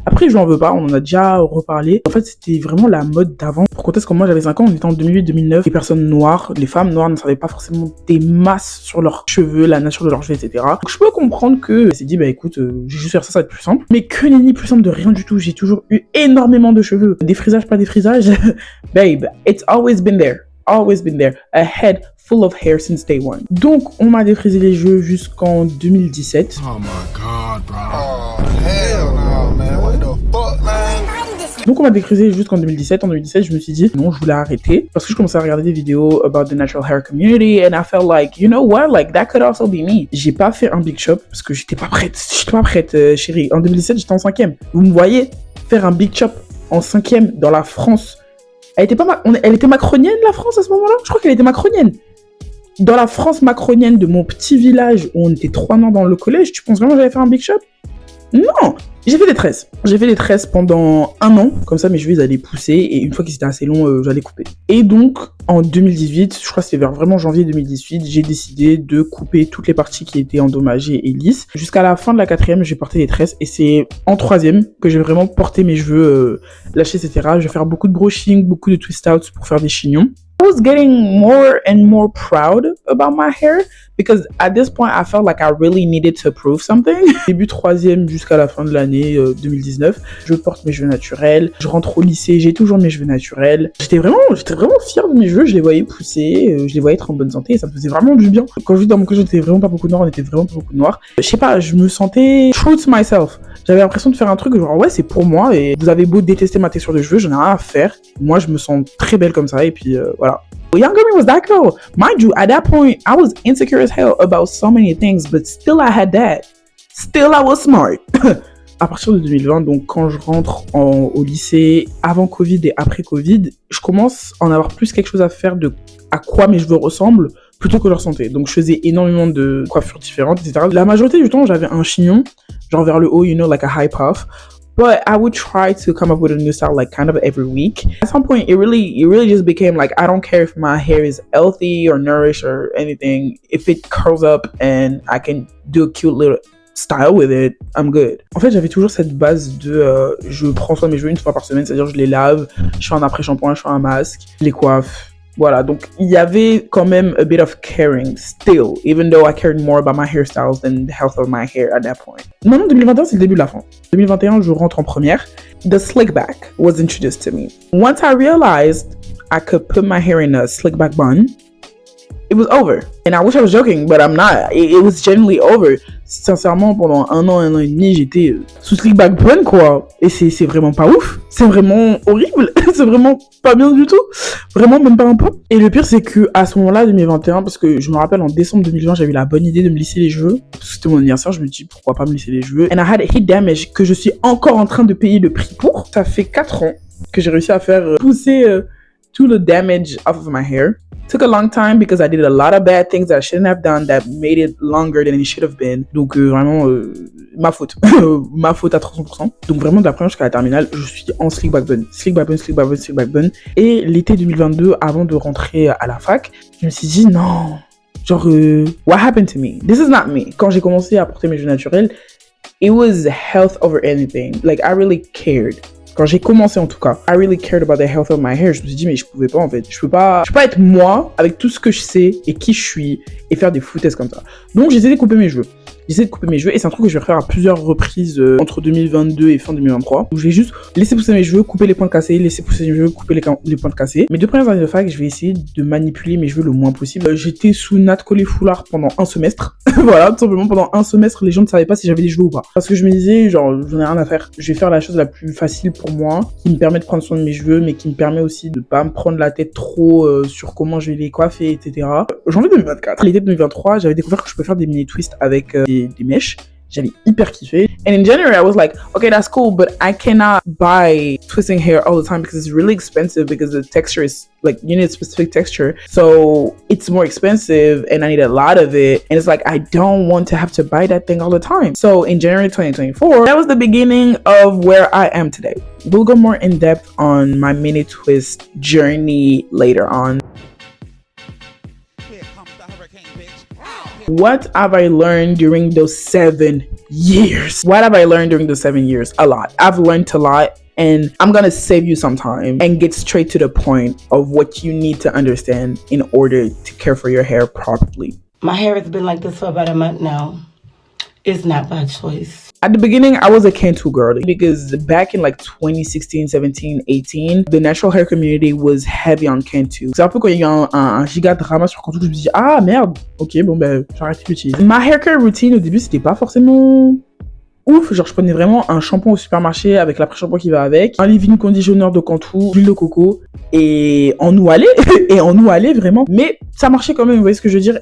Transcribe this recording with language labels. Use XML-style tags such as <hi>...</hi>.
<fr>Après, je n'en veux pas, on en a déjà reparlé. En fait, c'était vraiment la mode d'avant. Pour contexte, quand moi j'avais 5 ans, on était en 2008-2009. Les personnes noires, les femmes noires ne savaient pas forcément des masses sur leurs cheveux, la nature de leurs cheveux, etc. Donc je peux comprendre que elle s'est dit, écoute, je vais juste faire ça, ça va être plus simple. Mais que nenni, plus simple de rien du tout. J'ai toujours eu énormément de cheveux. Des frisages, pas des frisages.</fr> <en>Babe, it's always been there. Always been there. A head full of hair since day one.</en> <fr>Donc, on m'a défrisé les cheveux jusqu'en 2017.</fr> <en>Oh my god, bro. Oh, hell no, man. What the fuck, man?</en> <fr>Donc, on m'a défrisé jusqu'en 2017. En 2017, je me suis dit, non, je voulais arrêter. Parce que je commençais à regarder des vidéos</fr> <en>about the natural hair community. And I felt like, you know what? Like, that could also be me.</en> <fr>J'ai pas fait un big shop parce que j'étais pas prête, chérie. En 2017, j'étais en 5e. Vous me voyez faire un big shop en 5e dans la France. Elle était macronienne, la France, à ce moment-là? Je crois qu'elle était macronienne. Dans la France macronienne de mon petit village où on était 3 ans dans le collège, tu penses vraiment que j'allais faire un big shop? Non! J'ai fait des tresses. J'ai fait des tresses pendant 1 an. Comme ça, mes cheveux, ils allaient pousser. Et une fois qu'ils étaient assez longs, j'allais couper. Et donc, en 2018, je crois que c'était vers vraiment janvier 2018, j'ai décidé de couper toutes les parties qui étaient endommagées et lisses. Jusqu'à la fin de la 4e, j'ai porté des tresses. Et c'est en 3e que j'ai vraiment porté mes cheveux lâchés, etc. Je vais faire beaucoup de brushing, beaucoup de twist outs pour faire des chignons.</fr> <en>I was getting more and more proud about my hair because at this point I felt like I really needed to prove something.</en> <fr>Début 3e jusqu'à la fin de l'année 2019, je porte mes cheveux naturels, je rentre au lycée, j'ai toujours mes cheveux naturels. J'étais vraiment fière de mes cheveux, je les voyais pousser, je les voyais être en bonne santé et ça me faisait vraiment du bien. Quand je vis dans mon collège, j'étais vraiment pas beaucoup de noirs, on était vraiment pas beaucoup de noirs. Je sais pas, je me sentais</fr> <en>true to myself.</en> <fr>J'avais l'impression de faire un truc genre ouais c'est pour moi et vous avez beau détester ma texture de cheveux, j'en ai rien à faire. Moi je me sens très belle comme ça et puis voilà.</fr> <en>Younger me was that girl. Mind you, at that point, I was insecure as hell about so many things, but still I had that. Still I was smart.</en> <fr>À partir de 2020, donc quand je rentre au lycée, avant Covid et après Covid, je commence à en avoir plus quelque chose à faire de à quoi mes cheveux ressemblent plutôt que leur santé. Donc je faisais énormément de coiffures différentes, etc. La majorité du temps, j'avais un chignon, genre vers le haut,</fr> <en>you know, like a high puff. But I would try to come up with a new style like kind of every week. At some point, it really just became like, I don't care if my hair is healthy or nourished or anything. If it curls up and I can do a cute little style with it, I'm good.</en> <fr>En fait, j'avais toujours cette base de je prends soin de mes cheveux une fois par semaine, c'est-à-dire je les lave, je fais un après-shampoing, je fais un masque, je les coiffe. Voilà, donc il y avait quand même</fr> <en>a bit of caring still, even though I cared more about my hairstyles than the health of my hair at that point.</en> <fr>Maintenant, 2021, c'est le début de la fin. 2021, je rentre en première.</fr> <en>The slick back was introduced to me. Once I realized I could put my hair in a slick back bun, it was over. And I wish I was joking, but I'm not. It was genuinely over.</en> <fr>Sincèrement, pendant 1 an et demi, j'étais sous slick back bun, quoi. Et c'est vraiment pas ouf. C'est vraiment horrible. C'est vraiment pas bien du tout. Vraiment, même pas un peu. Et le pire, c'est que à ce moment-là, 2021, parce que je me rappelle, en décembre 2020, j'avais eu la bonne idée de me lisser les cheveux. Parce que c'était mon anniversaire, je me dis, pourquoi pas me lisser les cheveux.</fr> <en>And I had a heat damage</en> <fr>que je suis encore en train de payer le prix pour. Ça fait 4 ans que j'ai réussi à faire pousser tout le damage</fr> <en>off of my hair. Took a long time because I did a lot of bad things that I shouldn't have done that made it longer than it should have been.</en> <fr>Donc vraiment ma faute. Ma faute à 300%. Donc vraiment de la première jusqu'à la terminale, je suis en slick back bun. Slick back bun, slick back bun, slick back bun. Et l'été 2022, avant de rentrer à la fac, je me suis dit non.</fr> <en>Genre, what happened to me? This is not me.</en> <fr>Quand j'ai commencé à porter mes cheveux naturels,</fr> <en>it was health over anything. Like I really cared.</en> <fr>Quand j'ai commencé en tout cas,</fr> <en>I really cared about the health of my hair.</en> <fr>Je me suis dit mais je pouvais pas en fait. Je peux pas être moi avec tout ce que je sais et qui je suis et faire des foutaises comme ça. Donc j'ai décidé de couper mes cheveux. j'essaie de couper mes cheveux et c'est un truc que je vais refaire à plusieurs reprises entre 2022 et fin 2023. Où je vais juste laisser pousser mes cheveux, couper les pointes cassées, laisser pousser mes cheveux, couper les pointes cassées. Mes 2 premières années de fac, je vais essayer de manipuler mes cheveux le moins possible. J'étais sous Nat Collé Foulard pendant un semestre. Voilà, tout simplement pendant un semestre, les gens ne savaient pas si j'avais des cheveux ou pas. Parce que je me disais, genre, j'en ai rien à faire. Je vais faire la chose la plus facile pour moi, qui me permet de prendre soin de mes cheveux, mais qui me permet aussi de pas me prendre la tête trop sur comment je vais les coiffer, etc. Janvier 2024. L'été 2023, j'avais découvert que je peux faire des mini twists avec des mèches. J'avais hyper kiffé.</fr> <en>And in January, I was like, okay, that's cool, but I cannot buy twisting hair all the time because it's really expensive because the texture is like, you need a specific texture. So it's more expensive and I need a lot of it. And it's like, I don't want to have to buy that thing all the time. So in January 2024, that was the beginning of where I am today. We'll go more in depth on my mini twist journey later on. What have I learned during those 7 years? What have I learned during those 7 years? A lot. I've learned a lot and I'm gonna save you some time and get straight to the point of what you need to understand in order to care for your hair properly. My hair has been like this for about a month now. It's not by choice. At the beginning, I was a Cantu girly because back in like 2016, 17, 18, the natural hair community was heavy on Cantu.</en> <fr>C'est un peu quand il y a un giga drama sur Cantu que je me dis ah merde, ok bon ben j'arrête de l'utiliser. Ma hair care routine au début c'était pas forcément ouf, genre je prenais vraiment un shampoing au supermarché avec l'après-shampoing qui va avec, un leave-in conditioner de Cantu, l'huile de coco et on nous allait vraiment, mais ça marchait quand même, vous voyez ce que je veux dire.</fr>